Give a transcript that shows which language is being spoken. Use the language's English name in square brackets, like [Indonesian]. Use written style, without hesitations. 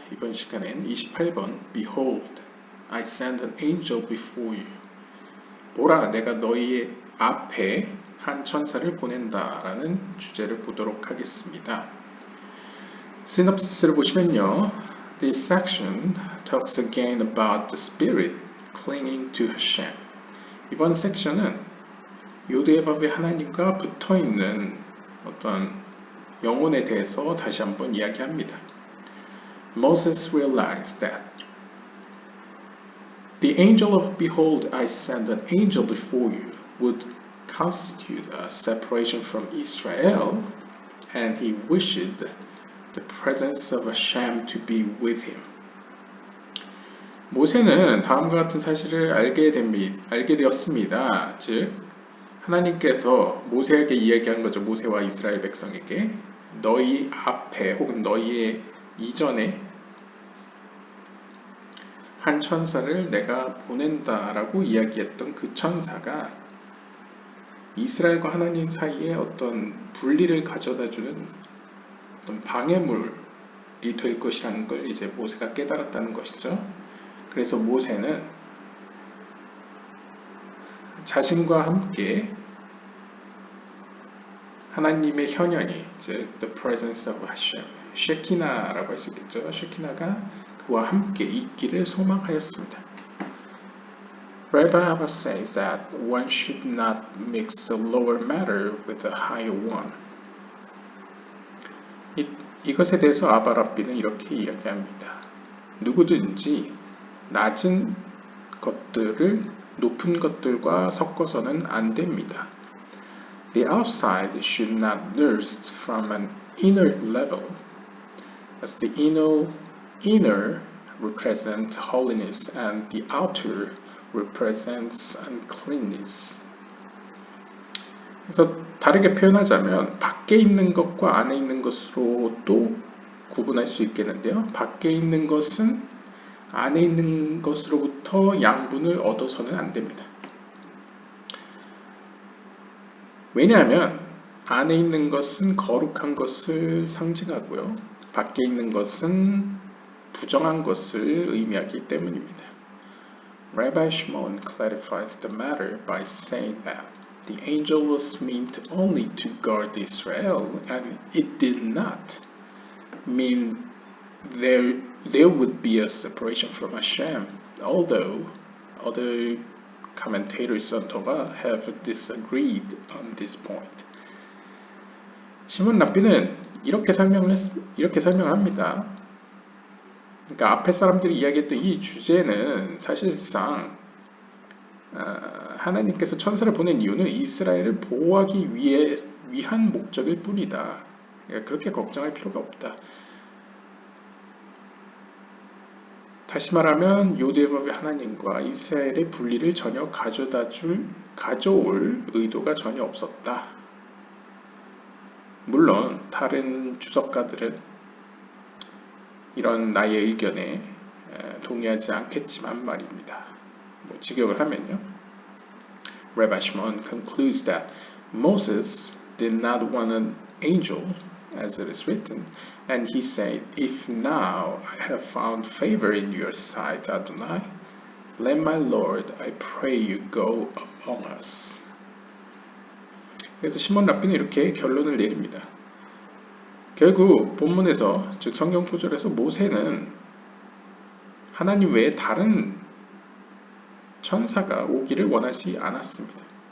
[Korean] 이번 시간엔 28번 [English] Behold, I send an angel before you. [Korean] 보라, 내가 너희의 앞에 한 천사를 보낸다 라는 주제를 보도록 하겠습니다. 시놉시스를 보시면요. [English] This section talks again about the spirit clinging to Hashem. [Korean] 이번 섹션은 요드에밥의 하나님과 붙어있는 어떤 영혼에 대해서 다시 한번 이야기합니다. [English] Moses realized that the angel of behold, I send an angel before you would constitute a separation from Israel, and he wished the presence of Hashem to be with him. [Korean] 모세는 다음과 같은 사실을 알게 되었습니다. 즉, 하나님께서 모세에게 이야기한 거죠. 모세와 이스라엘 백성에게 너희 앞에 혹은 너희의 이전에 한 천사를 내가 보낸다라고 이야기했던 그 천사가 이스라엘과 하나님 사이에 어떤 분리를 가져다주는 어떤 방해물이 될 것이라는 걸 이제 모세가 깨달았다는 것이죠. 그래서 모세는 자신과 함께 하나님의 현현이, 즉 [English] the presence of Hashem, [Korean] 쉐키나라고 할 수 있겠죠. 쉐키나가 그와 함께 있기를 소망하였습니다. [English] Rabbi Abba says that one should not mix the lower matter with the higher one. [Korean] 이것에 대해서 아바라비는 이렇게 이야기합니다. 누구든지 낮은 것들을 높은 것들과 섞어서는 안 됩니다. [English] The outside should not nurse from an inner level, as the inner represents holiness and the outer represents uncleanness. [Korean] 그래서 다르게 표현하자면 밖에 있는 것과 안에 있는 것으로 또 구분할 수 있겠는데요. 밖에 있는 것은 안에 있는 것으로부터 양분을 얻어서는 안 됩니다. 왜냐하면 안에 있는 것은 거룩한 것을 상징하고요. 밖에 있는 것은 부정한 것을 의미하기 때문입니다. [English] Rabbi Shimon clarifies the matter by saying that the angel was meant only to guard Israel, and it did not mean there would be a separation from Hashem, although other commentators on Torah have disagreed on this point. [Korean] 시몬 랍비는 이렇게 설명합니다. 그러니까 앞에 사람들이 이야기했던 이 주제는 사실상 하나님께서 천사를 보낸 이유는 이스라엘을 보호하기 위한 목적일 뿐이다. 그러니까 그렇게 걱정할 필요가 없다. 다시 말하면 요드에밥의 하나님과 이스라엘의 분리를 전혀 가져올 의도가 전혀 없었다. 물론 다른 주석가들은 이런 나의 의견에 동의하지 않겠지만 말입니다. 직역을 하면요. [English] Rabbi Shimon concludes that Moses did not want an angel, as it is written, and he said, If now I have found favor in your sight, Adonai, let my Lord, I pray you, go among us. [Korean] 그래서 시몬 랍비는 이렇게 결론을 내립니다. 결국 본문에서, 즉 성경 구절에서 모세는 하나님 외에 다른 천사가 오기를 원하지 않았습니다.